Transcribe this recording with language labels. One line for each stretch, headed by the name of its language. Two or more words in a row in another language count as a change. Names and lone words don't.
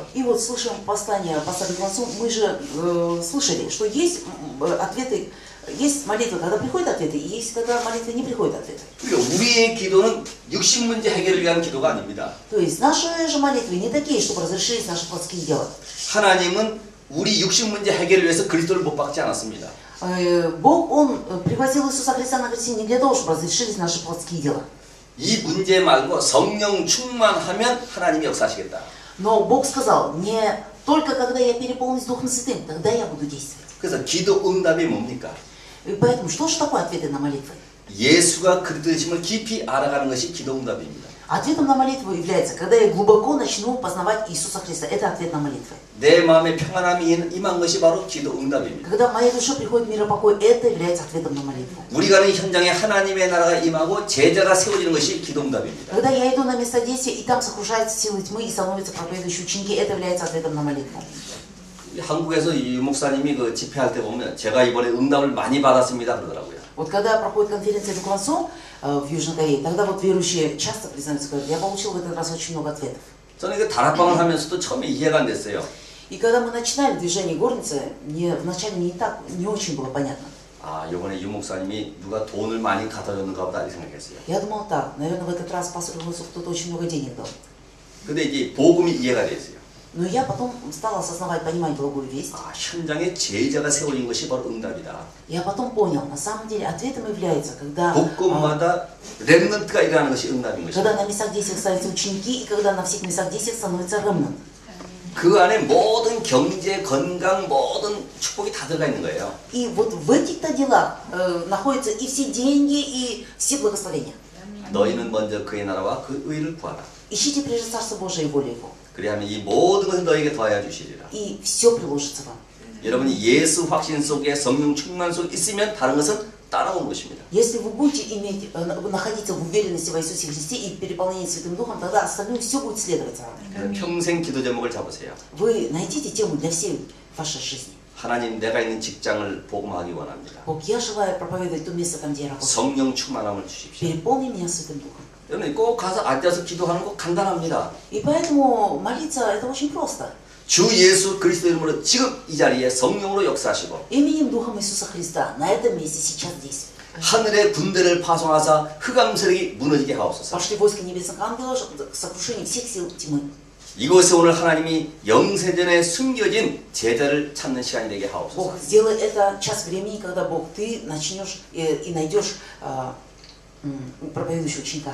Russian: И вот слышим послание пастора Глансу, мы же слышали, что есть ответы, есть молитвы, когда приходят ответы, и есть когда молитвы не приходят ответы.
Korean: 그러니까 우리의 기도는 육신 문제 해결을 위한 기도가 아닙니다.
Russian: То есть наши же молитвы не такие, чтобы разрешились наши плотские дела.
Korean: 하나님은 우리 육신 문제 해결을 위해서 그리스도를 못 박지 않았습니다.
Russian: Бог, Он превратил Иисуса Христа на кресте не для того, чтобы разрешились наши плотские дела.
Korean: 이 문제 말고 성령 충만하면 하나님이 역사하시겠다.
Russian: Но Бог сказал: не только когда я переполнюсь Духом Святым, тогда я буду действовать.
Korean: 그래서 기도 응답이 뭡니까?
Russian: И поэтому что же такое ответы на молитвы?
Korean: 예수가 그리스도이심을 깊이 알아가는 것이 기도 응답입니다.
Russian: Ответом на молитву является, когда я глубоко начну познавать Иисуса Христа. Это ответ на молитвы.
Korean: 내 마음에 평안함이 임한 것이 바로 기도 응답입니다.
Russian: Когда в моей душе приходит мир и покой, это является ответом на молитву.
Korean: 우리가 가는 현장에 하나님의 나라가 임하고 제자가 세워지는 것이 기도 응답입니다.
Russian: Когда я иду на место действия, и там сокрушаются силы тьмы, и становятся проповедующие ученики, это является ответом на молитву.
Korean: 한국에서 이 목사님이 그 집회할 때 보면 제가 이번에 응답을 많이 받았습니다 그러더라고요.
Russian: Вот когда проходит конференция в Глансу в Южной Корее, тогда вот верующие часто признаются, говорят: я получил в этот раз очень много ответов.
Korean: 저는 그 다락방을 하면서도 처음에 이해가 안 됐어요.
Russian: И когда мы начинали движение горницы, мне вначале не очень было понятно.
Korean: 아, 이번에 유 목사님이 누가 돈을 많이 갖다 줬는가 보다 이렇게 생각했어요.
Russian: Я думал так: наверное, в этот раз пастор Глансу кто-то очень много денег дал.
Korean: 근데 이제 복음이 이해가 됐어요.
Russian: Но я потом стала осознавать, понимать благую весть.
Korean: 아, 현장에 제자가 세워진 것이 바로 응답이다.
Russian: Я потом понял, на самом деле ответом является, когда
Korean: 곳곳마다 렘넌트가 일어나는 것이 응답인 것이다.
Russian: когда на местах действия ставятся ученики, и когда на всех местах действия становится ремнант.
Korean: 그 안에 모든 경제, 건강, 모든 축복이 다 들어가 있는 거예요.
Russian: И вот в этих-то делах находятся и все деньги, и все благословения.
Korean: 너희는 먼저 그의 나라와 그 의를 구하라.
Russian: Ищите прежде Царство Божие и волю Его,
Korean: 그리하면 이 모든 것을 너에게 더하여 주시리라.
Russian: и все приложится вам.
Korean: 여러분이 예수 확신 속에 성령 충만 속에 있으면 다른 것은 따라오는 것입니다.
Russian: Если вы будете находиться в уверенности в Иисусе Христе и переполнении Святым Духом, тогда остальное все будет следовать за вами.
Korean: 평생 기도 제목을 잡으세요.
Russian: Вы найдите тему для всей вашей жизни.
Korean: 하나님, 내가 있는 직장을 복음하기 원합니다.
Russian: Бог, я желаю проповедовать то место, там, где я работаю.
Korean: 성령 충만함을 주십시오.
Russian: Переполни меня Святым Духом.
Korean: 여러분 꼭 가서 앉아서 기도하는 거 간단합니다.
Russian: И поэтому молиться это очень просто.
Korean: 주 예수 그리스도 이름으로 지금 이 자리에 성령으로 역사하시고
Russian: Именем Духом Иисуса Христа на этом месте сейчас здесь.
Korean: 하늘의 군대를 파송하사 흑암 세력이 무너지게 하옵소서.
Russian: Пошли войска небесных ангелов к сокрушению всех сил тьмы.
Korean: 이곳에 오늘 하나님이 영세전에 숨겨진 제자를 찾는 시간이 되게 하옵소서.
Russian: Бог, сделай это час времени, когда Бог, ты начнешь и найдешь проповедующего ученика.